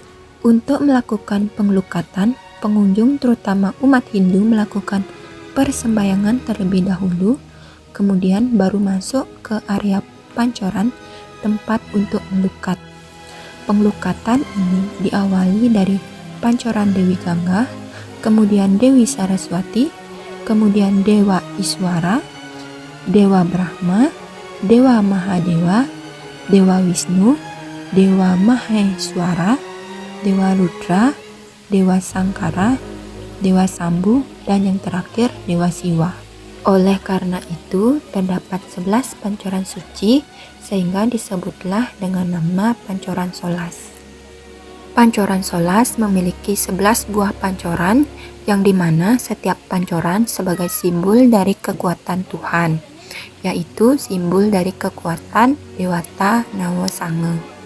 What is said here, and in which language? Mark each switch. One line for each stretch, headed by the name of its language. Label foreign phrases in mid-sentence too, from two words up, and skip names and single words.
Indonesian: Untuk melakukan penglukatan, pengunjung terutama umat Hindu melakukan persembahyangan terlebih dahulu, kemudian baru masuk ke area pancoran tempat untuk melukat. Penglukatan ini diawali dari pancoran Dewi Gangga, kemudian Dewi Saraswati, kemudian Dewa Iswara, Dewa Brahma, Dewa Mahadewa, Dewa Wisnu, Dewa Maheswara, Dewa Rudra, Dewa Sangkara, Dewa Sambu, dan yang terakhir Dewa Siwa. Oleh karena itu, terdapat 11 pancoran suci sehingga disebutlah dengan nama Pancoran Solas. Pancoran Solas memiliki 11 buah pancoran yang dimana setiap pancoran sebagai simbol dari kekuatan Tuhan, yaitu simbol dari kekuatan Dewata Nawasanga.